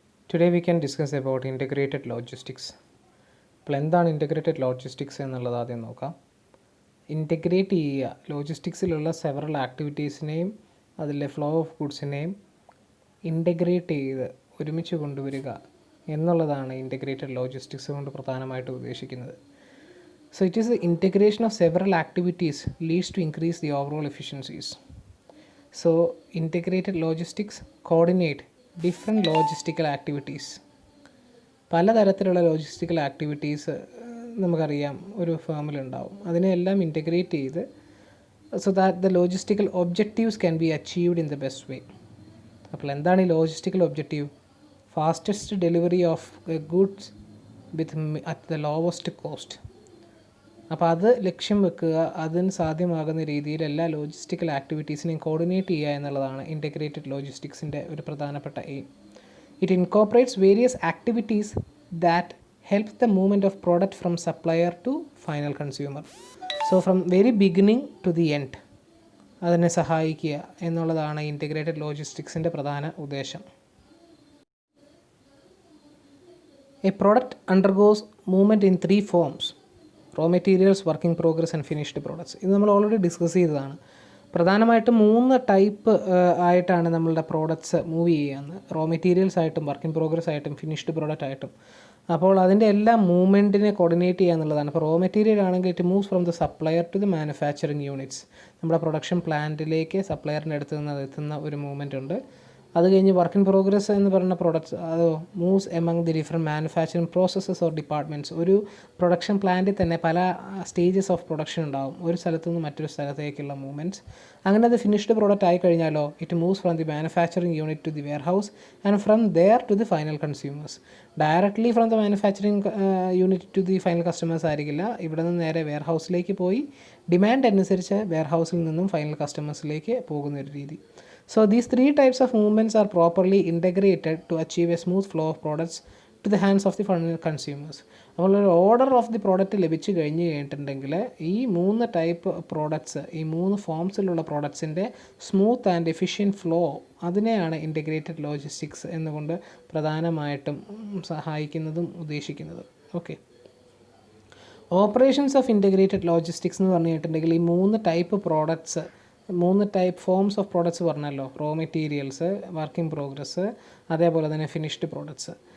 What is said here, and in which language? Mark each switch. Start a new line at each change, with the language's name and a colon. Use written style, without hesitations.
English: Today we can discuss about integrated logistics.
Malayalam: അപ്പോൾ എന്താണ് integrated logistics എന്നുള്ളത് ആദ്യം നോക്കാം. ഇൻറ്റഗ്രേറ്റ് ചെയ്യുക, ലോജിസ്റ്റിക്സിലുള്ള സെവറൽ ആക്ടിവിറ്റീസിനെയും അതിലെ ഫ്ലോ ഓഫ് ഗുഡ്സിനെയും ഇൻറ്റഗ്രേറ്റ് ചെയ്ത് ഒരുമിച്ച് കൊണ്ടുവരിക എന്നുള്ളതാണ് ഇൻറ്റഗ്രേറ്റഡ് ലോജിസ്റ്റിക്സ് കൊണ്ട് പ്രധാനമായിട്ട് ഉദ്ദേശിക്കുന്നത്.
English: So it is the integration of several activities leads to increase the overall efficiencies. So integrated logistics coordinate different logistical activities.
Malayalam: പലതരത്തിലുള്ള ലോജിസ്റ്റിക്കൽ ആക്ടിവിറ്റീസ് നമുക്കറിയാം ഒരു ഫേമിലുണ്ടാവും. അതിനെല്ലാം ഇൻറ്റഗ്രേറ്റ് ചെയ്ത്
English: So that the logistical objectives can be achieved in the best way.
Malayalam: അപ്പോൾ എന്താണ് ഈ logistical objective?
English: Fastest delivery of goods with at the lowest cost.
Malayalam: അപ്പോൾ അത് ലക്ഷ്യം വെക്കുക, അതിന് സാധ്യമാകുന്ന രീതിയിൽ എല്ലാ ലോജിസ്റ്റിക്കൽ ആക്ടിവിറ്റീസിനെയും കോർഡിനേറ്റ് ചെയ്യുക എന്നുള്ളതാണ് ഇൻറ്റഗ്രേറ്റഡ് ലോജിസ്റ്റിക്സിൻ്റെ ഒരു പ്രധാനപ്പെട്ട aim.
English: It incorporates various activities that help the movement of product from supplier to final consumer. So from very beginning to the end
Malayalam: അതിനെ സഹായിക്കുക എന്നുള്ളതാണ് ഇൻറ്റഗ്രേറ്റഡ് ലോജിസ്റ്റിക്സിൻ്റെ പ്രധാന ഉദ്ദേശം.
English: A product undergoes movement in three forms: raw materials, work in progress and finished products.
Malayalam: ഇത് നമ്മൾ already discuss ചെയ്തതാണ്. പ്രധാനമായിട്ടും 3 type ആയിട്ടാണ് നമ്മളുടെ പ്രോഡക്റ്റ്സ് മൂവ് ചെയ്യുന്നത്: റോ മെറ്റീരിയൽസ് ആയിട്ടും, വർക്ക് ഇൻ പ്രോഗ്രസ് ആയിട്ടും, ഫിനിഷ്ഡ് പ്രോഡക്റ്റ് ആയിട്ടും. അപ്പോൾ അതിൻ്റെ എല്ലാ മൂവ്മെൻറ്റിനെ കോർഡിനേറ്റ് ചെയ്യുക എന്നുള്ളതാണ്. അപ്പോൾ റോ മെറ്റീരിയൽ ആണെങ്കിൽ
English: It moves from the supplier to the manufacturing units.
Malayalam: നമ്മുടെ പ്രൊഡക്ഷൻ പ്ലാന്റിലേക്ക് സപ്ലയറിൻ്റെ അടുത്ത് നിന്ന് എത്തുന്ന ഒരു മൂവ്മെൻ്റ് ഉണ്ട്. അത് കഴിഞ്ഞ് വർക്ക് ഇൻ പ്രോഗ്രസ് എന്ന് പറയുന്ന പ്രോഡക്റ്റ്സ് അത്
English: Moves among the different manufacturing processes or departments.
Malayalam: ഒരു പ്രൊഡക്ഷൻ പ്ലാന്റിൽ തന്നെ പല സ്റ്റേജസ് ഓഫ് പ്രൊഡക്ഷൻ ഉണ്ടാവും, ഒരു സ്ഥലത്തു നിന്ന് മറ്റൊരു സ്ഥലത്തേക്കുള്ള മൂവ്മെൻറ്റ്സ്. അങ്ങനെ അത് ഫിനിഷ്ഡ് പ്രോഡക്റ്റ് ആയി കഴിഞ്ഞാലോ
English: It moves from the manufacturing unit to the warehouse and from there to the final consumers. Directly from the manufacturing unit to the final customers
Malayalam: ആയിരിക്കില്ല, ഇവിടെ നിന്ന് നേരെ വെയർ ഹൗസിലേക്ക് പോയി ഡിമാൻഡ് അനുസരിച്ച് വെയർ ഹൗസിൽ നിന്നും ഫൈനൽ കസ്റ്റമേഴ്സിലേക്ക് പോകുന്ന ഒരു രീതി.
English: So these 3 types of movements are properly integrated to achieve a smooth flow of products to the hands of the final consumers.
Malayalam: അപ്പോൾ ഒരു ഓർഡർ ഓഫ് ദി പ്രോഡക്റ്റ് ലഭിച്ചു കഴിഞ്ഞിട്ടുണ്ടെങ്കിൽ ഈ 3 ടൈപ്പ് പ്രോഡക്ട്സ്, ഈ 3 ഫോംസിലുള്ള പ്രോഡക്ട്സിൻ്റെ സ്മൂത്ത് ആൻഡ് എഫിഷ്യൻറ്റ് ഫ്ലോ, അതിനെയാണ് integrated logistics എന്നുകൊണ്ട് പ്രധാനമായിട്ടും സഹായിക്കുന്നതും ഉദ്ദേശിക്കുന്നതും. Okay, operations of integrated logistics എന്ന് പറഞ്ഞിട്ടുണ്ടെങ്കിൽ ഈ 3 type products, 3 type forms of products പറഞ്ഞല്ലോ: raw materials, work in progress, അതേപോലെ തന്നെ ഫിനിഷ്ഡ് പ്രോഡക്ട്സ്.